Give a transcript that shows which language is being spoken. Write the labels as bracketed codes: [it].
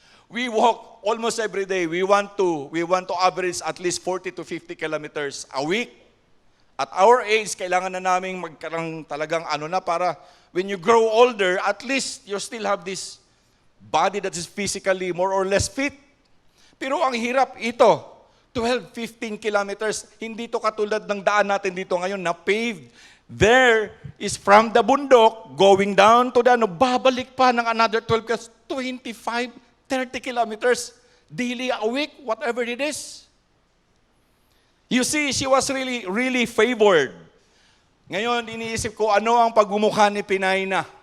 [en] We walk almost every day. We want to average at least 40 to 50 kilometers a week. At our age, kailangan na namin magkaroon talagang para when you grow older, at least you still have this body that is physically more or less fit. [tl] Pero ang hirap ito, 12, 15 kilometers, hindi to katulad ng daan natin dito ngayon na paved. [en] There is from the bundok, going down to babalik pa ng another 12 kilometers, 25, 30 kilometers daily a week, whatever it is. You see, she was really favored. [tl] Ngayon, iniisip ko, ano ang pagmumukha ni Pinaina?